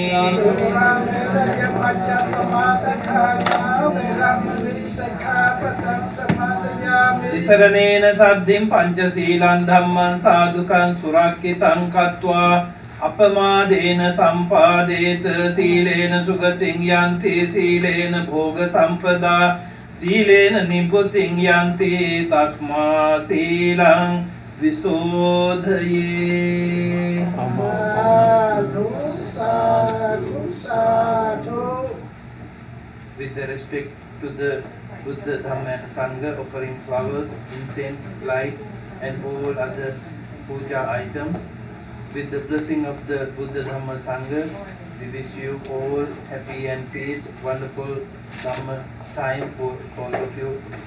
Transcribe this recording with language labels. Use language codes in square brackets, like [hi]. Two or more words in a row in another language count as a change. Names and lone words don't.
[pi] Tisaranena Saddhim Panchasilan Dhamman Sadhukan Surakkitan Kattva Apamadena Sampadeta Silena Sugating Yanti Silena Bhoga Sampada Silena Niputing Yanti Tasma Silang Visodhaye. [en] With the respect to the Buddha, Dhamma and Sangha, offering flowers, incense, light and all other puja items. With the blessing of the Buddha, Dhamma, Sangha, we wish you all happy and peace, wonderful Dhamma time for all of you.